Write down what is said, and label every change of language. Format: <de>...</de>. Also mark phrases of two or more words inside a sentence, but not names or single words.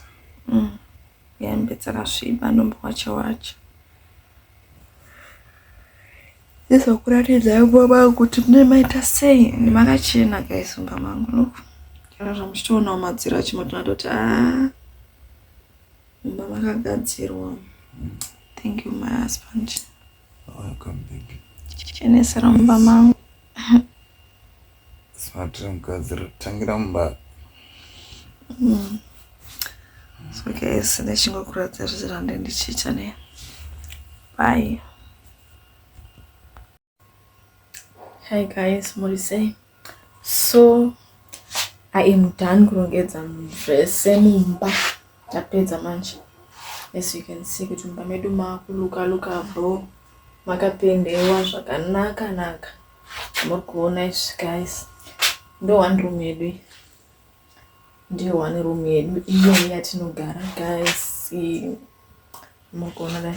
<sn>Hembe dzakasviba ndombowacha. Ndizokuratidza baba kuti mune maita sei. Ndimakachena guys mumba mangu. Kana zvamuchitoonawo madziro achimotona kuti mumba makagadzirwa.</sn> <en>Thank you my husband. Welcome baby.</en> <sn>Chichenesera mumba mangu. Smatira mugadzira tangira mumba.</sn> <en>So guys,</en> <sn>ndichingokuratidza zvese zvandichiita ne.</sn> <en>Bye. Hi guys, Morise. So I am done</en> <sn>kurongedza zvese mumba. Tapedza manje.</sn> <en>As you can see</en> <sn>kuti mumba medu makuluka bro. Makapendewa zvakanaka. Muri kuona izvi guys. Ndo</sn> <en>one room</en> <sn>yedu. Ndiyo</sn> <en>one room</en> <sn>yedu. Iyo yatinogara guys. Muri kuona dai.</sn>